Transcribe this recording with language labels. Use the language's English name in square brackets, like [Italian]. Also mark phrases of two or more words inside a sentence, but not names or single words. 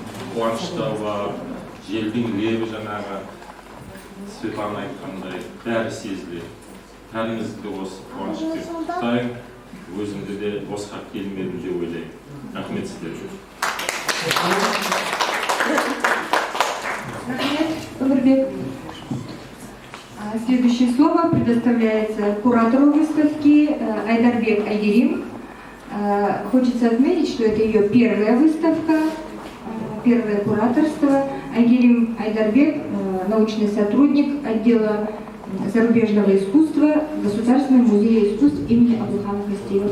[Kazakh] Қуаныш та бар, желдің лебі жаңағы Светлана айтқандай бәрі сезіледі. Бәріңізді де осы қуанышпен құттықтаймын, өзімді де босқа келмедім деп ойлаймын. Рахмет сіздерге. Омирбек. [Russian] Следующее слово предоставляется куратору выставки Айдарбек Айгерим. Хочется отметить, что это ее первая выставка, первое кураторство. Айгерим Айдарбек, научный сотрудник отдела зарубежного искусства Государственного музея искусств имени Абдулхана Кастеева.